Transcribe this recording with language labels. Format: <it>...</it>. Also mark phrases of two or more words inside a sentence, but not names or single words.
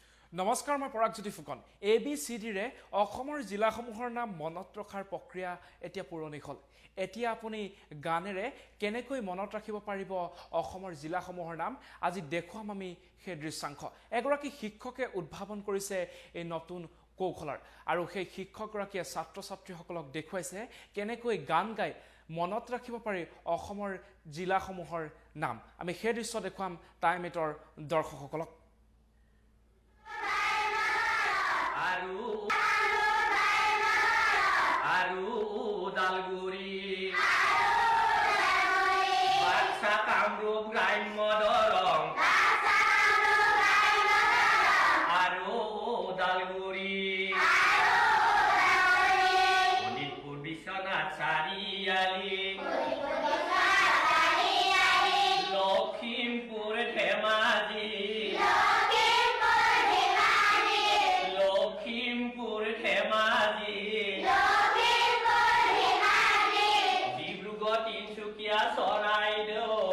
<as>নমস্কাৰ মই পৰাগজ্যোতি ফুকন ABCDৰে অসমৰ জিলাসমূহৰ নাম মনত ৰখাৰ প্ৰক্ৰিয়া এতিয়া পুৰণি হ'ল এতিয়া আপুনি গানেৰে কেনেকৈ মনত ৰাখিব পাৰিব অসমৰ জিলাসমূহৰ নাম আজি দেখুৱাম আমি সেই দৃশ্যাংশ এগৰাকী শিক্ষকে উদ্ভাৱন কৰিছে এই নতুন কৌশলৰ আৰু সেই শিক্ষকগৰাকীয়ে ছাত্ৰ-ছাত্ৰীসকলক দেখুৱাইছে কেনেকৈ গান গাই মনত ৰাখিব পাৰি অসমৰ জিলাসমূহৰ নাম আমি সেই দৃশ্য দেখুৱাম টাইমেটৰ দৰ্শকসকলক Dalguri Baksa Kamrup Graim Modorong Aru Dalguri Ponditpur Biswanath Sariali Lokhimpur Dhemaji Lokhimpur Dhemaji Tinsukia Soraido</as>